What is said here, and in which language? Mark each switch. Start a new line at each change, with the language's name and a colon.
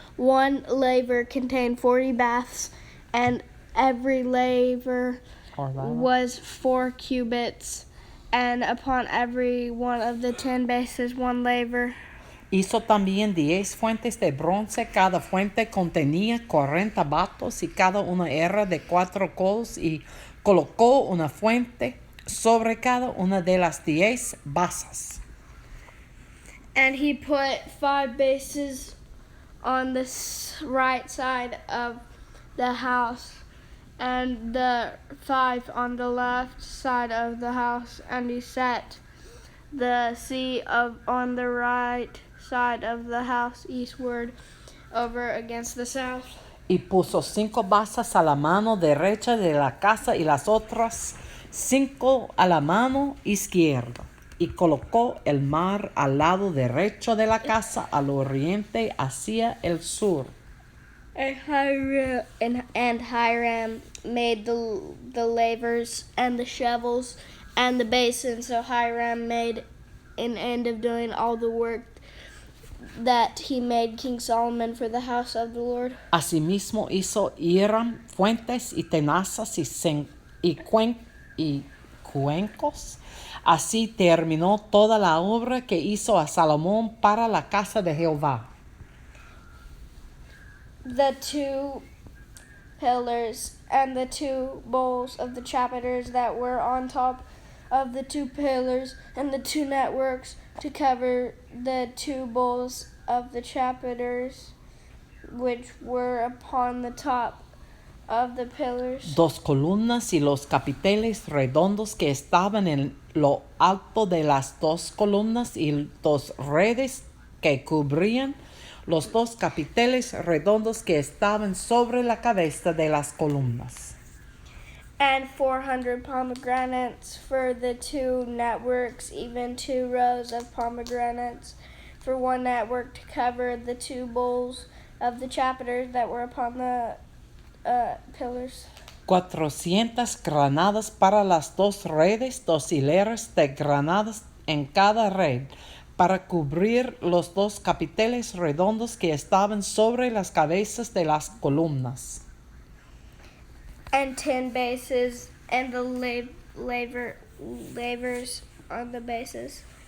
English: One laver contained 40 baths, and every laver was 4 cubits, and upon every one of the 10 bases 1 laver.
Spanish: Hizo también 10 fuentes de bronce, cada fuente contenía 40 batos y cada una era de 4 codos, y colocó una fuente sobre cada una de las 10 basas.
English: And he put 5 bases on the right side of the house, and the 5 on the left side of the house, and he set the sea on the right side of the house eastward over against the south.
Spanish: Y puso 5 basas a la mano derecha de la casa y las otras 5 a la mano izquierda. Y colocó el mar al lado derecho de la casa al oriente hacia el sur.
English: And Hiram made the lavers and the shovels and the basins. So Hiram made an end of doing all the work that he made King Solomon for the house of the Lord.
Spanish: Asimismo hizo Hiram fuentes y tenazas y cuencos. Así terminó toda la obra que hizo a Salomón para la casa de Jehová.
English: The 2 pillars and the 2 bowls of the chapters that were on top of the 2 pillars, and the 2 networks to cover the 2 bowls of the chapters, which were upon the top of the pillars.
Spanish: 2 columnas y los capiteles redondos que estaban en lo alto de las 2 columnas y 2 redes que cubrían los 2 capiteles redondos que estaban sobre la cabeza de las columnas.
English: And 400 pomegranates for the 2 networks, even 2 rows of pomegranates for 1 network to cover the 2 bowls of the chapters that were upon the pillars.
Spanish: 400 granadas para las 2 redes, 2 hileras de granadas en cada red, para cubrir los 2 capiteles redondos que estaban sobre las cabezas de las columnas.
English: And 10 bases and the lavers on the bases.